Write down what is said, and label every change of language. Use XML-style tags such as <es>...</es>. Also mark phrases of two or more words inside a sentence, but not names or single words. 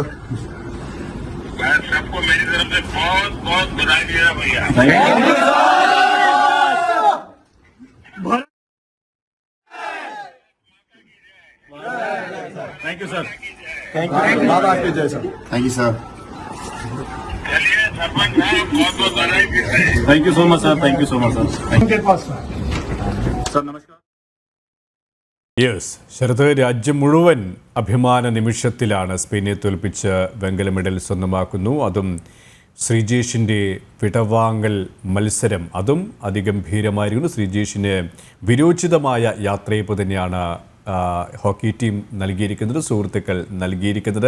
<hi>मैं सबको मेरी तरफ से बहुत बहुत बधाई दे रहा भैया।</hi> <en>thank you sir.</en> <hi>बाबा की जय सर।</hi> <en>thank you sir.</en> <hi>चलिए सरपंच साहब, बहुत बहुत बधाई फिर से।</hi> <en>thank you so much sir, thank you so much sir.</en> <hi>सर नमस्कार।</hi> <ml>യെസ് ശരത്, രാജ്യം മുഴുവൻ അഭിമാന നിമിഷത്തിലാണ്. സ്പെയിനെ തോൽപ്പിച്ച് വെങ്കല മെഡൽ സ്വന്തമാക്കുന്നു. അതും ശ്രീജേഷിൻ്റെ വിടവാങ്ങൽ മത്സരം, അതും അതിഗംഭീരമായിരുന്നു. ശ്രീജേഷിന് വിരോചിതമായ യാത്രയപ്പ് തന്നെയാണ് ഹോക്കി ടീം നൽകിയിരിക്കുന്നത്, സുഹൃത്തുക്കൾ നൽകിയിരിക്കുന്നത്.</ml>